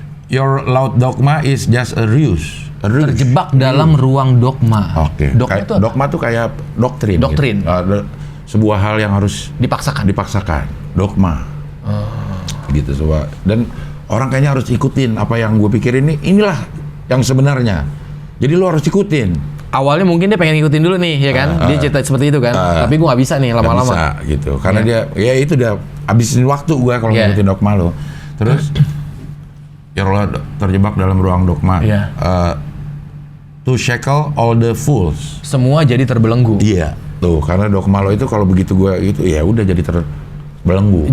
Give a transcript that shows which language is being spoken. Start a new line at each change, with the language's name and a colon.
English: Your loud dogma is just a ruse.
Indonesian: Terjebak dalam ruang dogma. Oke. Dogma Kayak itu apa? dogma tuh kayak doktrin. Doktrin. Gitu. Sebuah hal yang harus Dipaksakan. dogma. Gitu semua. Dan orang kayaknya harus ikutin apa yang gue pikirin inilah yang sebenarnya. Jadi lo harus ikutin. Awalnya mungkin dia pengen ngikutin dulu nih, ya kan? Dia cerita seperti itu kan. Tapi gua nggak bisa nih Nggak lama-lama. bisa gitu. Karena dia ya itu udah habisin waktu gue kalau Iya. ngikutin dogma lo. Terus ya lo terjebak dalam ruang dogma. Iya.
English: To shackle all the fools.
Indonesian: Semua jadi terbelenggu. Iya. Tuh, karena dogma lo itu kalau begitu gue itu ya udah jadi terbelenggu.